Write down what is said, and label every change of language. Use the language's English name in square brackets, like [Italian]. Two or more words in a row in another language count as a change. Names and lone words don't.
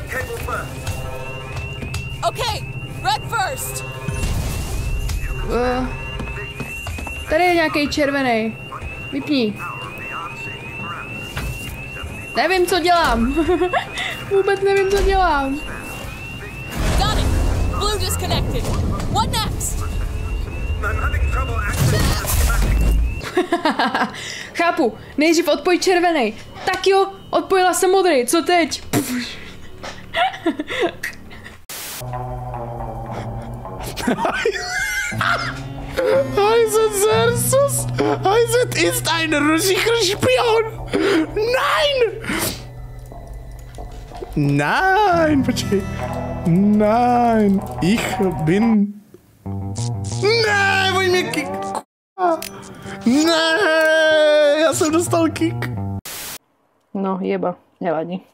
[English] Okay, red first. [Czech] Tady je nějaký červený. Vypni. Nevím, co dělám. Vůbec nevím, co dělám. [English] Got it. Blue disconnected. What next? [Czech] Chápu. Nejdřív odpoj červený. Tak jo, odpojila jsem modrý. Co teď? Heise Sersus! [German] Heise ist ein russischer Spion! Nein! Nein, počkej. Nein, ich bin... [Czech] Ne, oni mě kick... Ne, já jsem dostal kick. No, jeba, nevadí.